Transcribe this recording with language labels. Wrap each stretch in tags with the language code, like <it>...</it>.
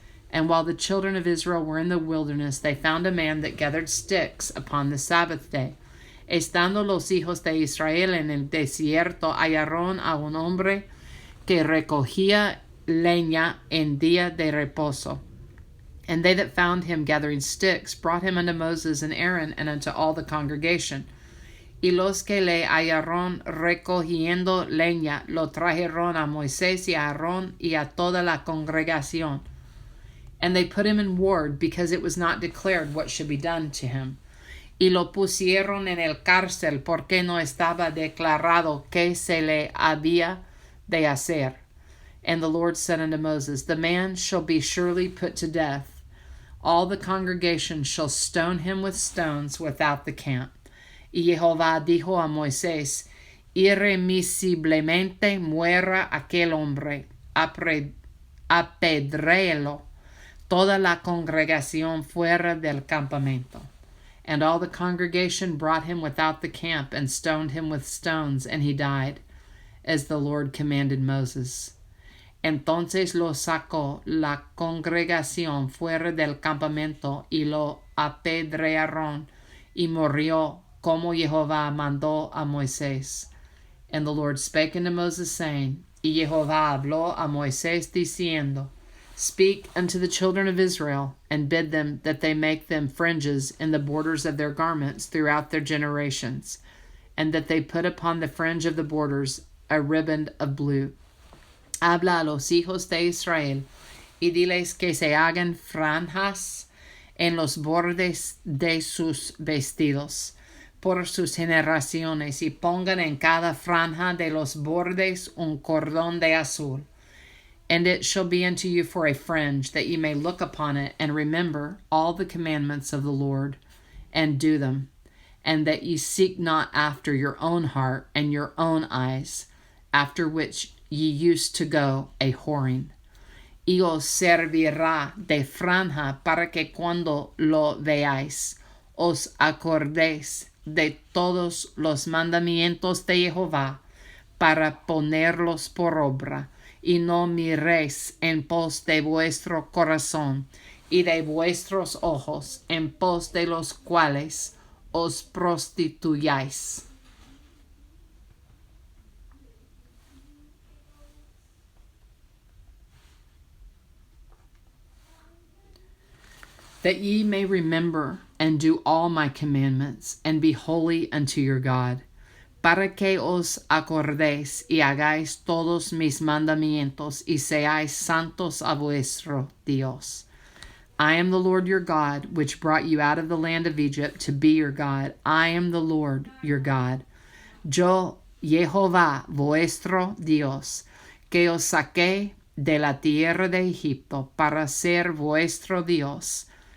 <en>And while the children of Israel were in the wilderness, they found a man that gathered sticks upon the Sabbath day.</en> <es>Estando los hijos de Israel en el desierto, hallaron a un hombre que recogía leña en día de reposo.</es> <en>And they that found him gathering sticks brought him unto Moses and Aaron and unto all the congregation.</en> <es>Y los que le hallaron recogiendo leña lo trajeron a Moisés y a Aarón y a toda la congregación.</es> <en>And they put him in ward, because it was not declared what should be done to him.</en> <es>Y lo pusieron en el cárcel, porque no estaba declarado qué se le había de hacer.</es> <en>And the Lord said unto Moses, The man shall be surely put to death. All the congregation shall stone him with stones without the camp.</en> <es>Y Jehová dijo a Moisés, Irremisiblemente muera aquel hombre, apedréelo toda la congregación fuera del campamento.</es> <en>And all the congregation brought him without the camp, and stoned him with stones, and he died, as the Lord commanded Moses.</en> <es>Entonces lo sacó la congregación fuera del campamento, y lo apedrearon, y murió, como Jehová mandó a Moisés.</es> <en>And the Lord spake unto Moses, saying,</en> <es>Y Jehová habló a Moisés, diciendo,</es> <en>Speak unto the children of Israel, and bid them that they make them fringes in the borders of their garments throughout their generations, and that they put upon the fringe of the borders a riband of blue.</en> <es>Habla a los hijos de Israel, y diles que se hagan franjas en los bordes de sus vestidos, por sus generaciones, y pongan en cada franja de los bordes un cordón de azul.</es> <en>And it shall be unto you for a fringe, that ye may look upon it, and remember all the commandments of the Lord, and do them, and that ye seek not after your own heart and your own eyes, after which ye used to go a whoring.</en> <es>Y os servirá de franja, para que cuando lo veáis, os acordéis de todos los mandamientos de Jehová, para ponerlos por obra, y no miréis en pos de vuestro corazón y de vuestros ojos, en pos de los cuales os prostituyáis.</es> <en>That ye may remember and do all my commandments, and be holy unto your God,</en> <es>para que os acordéis y hagáis todos mis mandamientos, y seáis santos a vuestro Dios.</es> <en>I am the Lord your God, which brought you out of the land of Egypt to be your God. I am the Lord your God.</en> <es>Yo, Jehová, vuestro Dios, que os saqué de la tierra de Egipto para ser vuestro Dios.</es>